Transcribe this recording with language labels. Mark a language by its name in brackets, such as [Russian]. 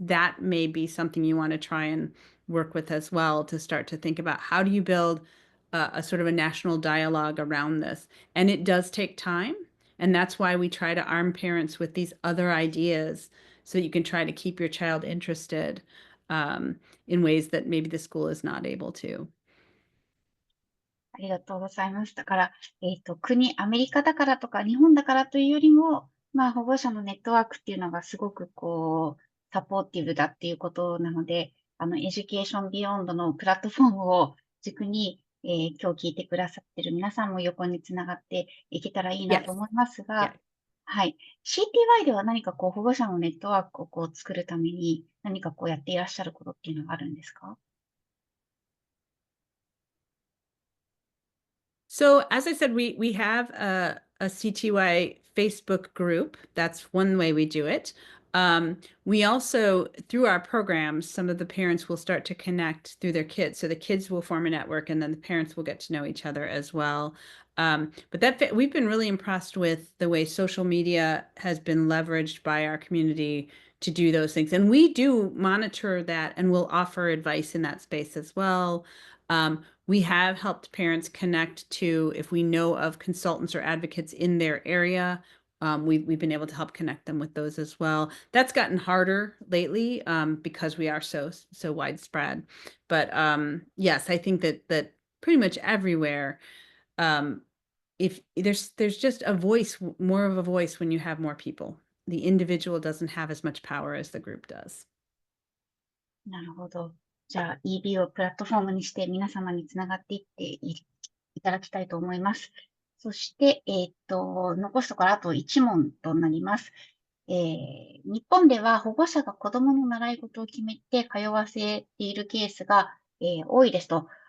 [English] That may be something you want to try and work with as well, to start to think about how do you build a sort of a national dialogue around this. And it does take time. And that's why we try to arm parents with these other ideas so that you can try to keep your child interested, in ways that maybe the school is not able to. [Japanese] ありがとうございます。だから、アメリカだからとか日本だからというよりも、保護者のネットワークっていうのがすごくサポーティブだっていうことなので、エデュケーションビヨンドのプラットフォームを軸に、今日聞いてくださってる皆さんも横につながっていけたらいいなと思いますが、はい。 CTY では何か保護者のネットワークを作るために何かやっていらっしゃることっていうのがあるんですか？ [English] So as I said, we have a CTY Facebook group. That's one way we do it. We also, through our programs, some of the parents will start to connect through their kids. So the kids will form a network, and then the parents will get to know each other as well. But we've been really impressed with the way social media has been leveraged by our community to do those things. And we do monitor that, and we'll offer advice in that space as well. We have helped parents connect to, if we know of consultants or advocates in their area, we've been able to help connect them with those as well. That's gotten harder lately, because we are so widespread. But yes, I think that pretty much everywhere, if there's just more of a voice when you have more people. The individual doesn't have as much power as the group does. [Japanese] なるほど。じゃあ EB をプラットフォームにして皆様につながっていっていただきたいと思います。そして、残すところあと1問となります。日本では保護者が子供の習い事を決めて通わせているケースが、多いですと。